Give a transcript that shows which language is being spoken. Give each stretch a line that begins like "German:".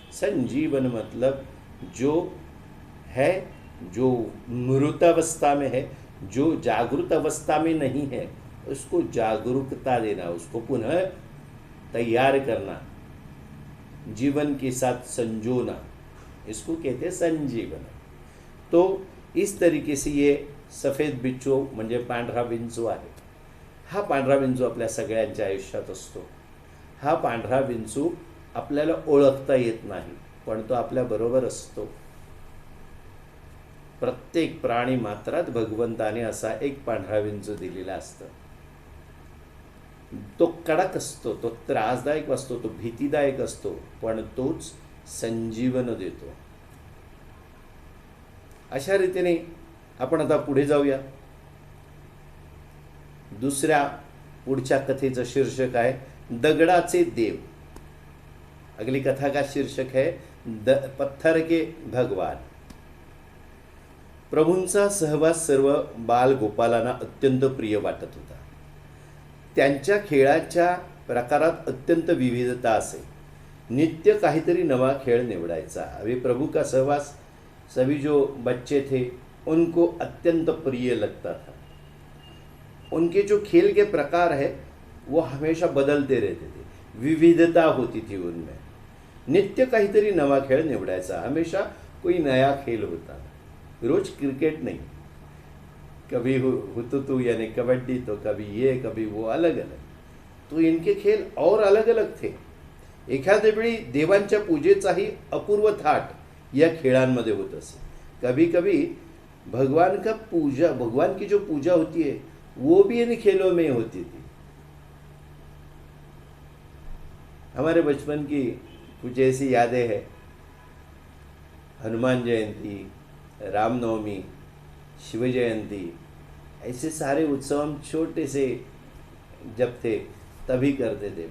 Hindi: संजीवन मतलब जो है, जो मृत अवस्था में है, जो जागृत अवस्था में नहीं है, उसको जागरूकता देना, उसको पुनः तैयार करना, जीवन के साथ संजोना, इसको कहते हैं संजीवन। तो इस तरीके से ये सफेद बिच्छू
Marathi: म्हणजे पांढरा विंचू आहे। हा पांढरा विंचू आपल्या सगळ्यांच्या आयुष्यात असतो। हा पांढरा विंचू आपल्याला ओळखता येत नाही, पण तो आपल्याबरोबर असतो। प्रत्येक प्राणी मात्रात भगवंताने असा एक पांढरा विंचू दिलेला असतो। तो कडक असतो, तो त्रासदायक असतो, तो भीतीदायक असतो, पण तोच संजीवन देतो। अशा रीतीने आपण आता पुढे जाऊया। दुसऱ्या पुढच्या कथेचं शीर्षक आहे दगडाचे देव।
Hindi: अगली कथा का शीर्षक है पत्थर के भगवान।
Marathi: प्रभूंचा सहवास सर्व बालगोपालांना अत्यंत प्रिय वाटत होता। त्यांच्या खेळाच्या प्रकारात अत्यंत विविधता असे। नित्य काहीतरी नवा खेळ निवडायचा।
Hindi: अभी प्रभु का सहवास सभी जो बच्चे थे उनको अत्यंत प्रिय लगता था। उनके जो खेल के प्रकार है वो हमेशा बदलते रहते थे, विविधता होती थी उनमें।
Marathi: नित्य काहीतरी नवा खेळ निवडायचा,
Hindi: हमेशा कोई नया खेल होता, रोज क्रिकेट नहीं, कभी हुतुतु यानी कबड्डी, तो कभी ये कभी वो, अलग अलग. तो इनके खेल और अलग अलग थे.
Marathi: एखाद्या वेळी देवांच्या पूजेचाही अपूर्व थाट या खेळांमध्ये होत असे.
Hindi: कभी कभी भगवान की जो पूजा होती है वो भी इन खेलों में होती थी. हमारे बचपन की कुछ ऐसी यादें हैं. हनुमान जयंती, रामनवमी, शिव जयंती, ऐसे सारे उत्सव हम छोटे से जब थे तभी करते थे.